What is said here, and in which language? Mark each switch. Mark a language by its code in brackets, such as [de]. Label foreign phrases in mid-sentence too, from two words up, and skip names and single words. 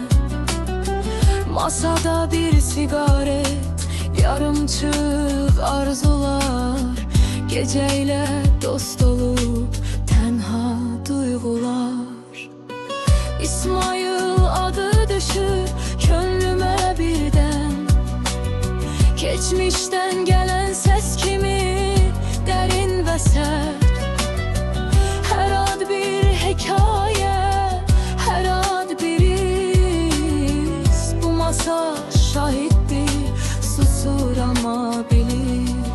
[az] Masada bir sigaret, yarımçıq arzular. Gecə ilə dost olub tənha duyğular. İsmail adı düşür könlümə birdən. [tr] Geçmişten gelen ses kimi derin ve sert. Her ad bir hikaye, her ad bir iz. Bu masa şahittir, susur ama bilir.